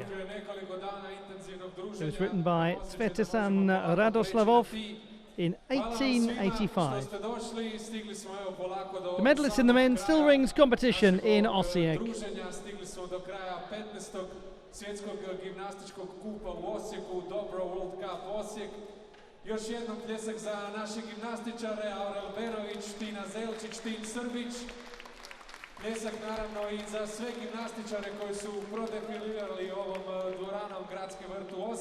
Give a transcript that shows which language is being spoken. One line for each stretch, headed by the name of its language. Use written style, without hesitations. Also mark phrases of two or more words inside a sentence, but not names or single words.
English: It was written by Svetisan Radoslavov in
Croatian: Hvala vam svima
English: 1885.
Croatian: što ste došli, stigli smo evo polako do
English: The medalists in the men's still
Croatian: kraja
English: rings competition in
Croatian: našeg
English: Osijek.
Croatian: druženja. Stigli smo do kraja 15. svjetskog gimnastičkog kupa u Osijeku, Dobro
English: World Cup
Croatian: Osijek. Još jednom pljesak za naše gimnastičare, Aurel Benović, Tina Zelčić, Tin Srbić. Pljesak naravno i za sve gimnastičare koji su prodefilirali ovom dvoranom Gradske vrt u Osijeku.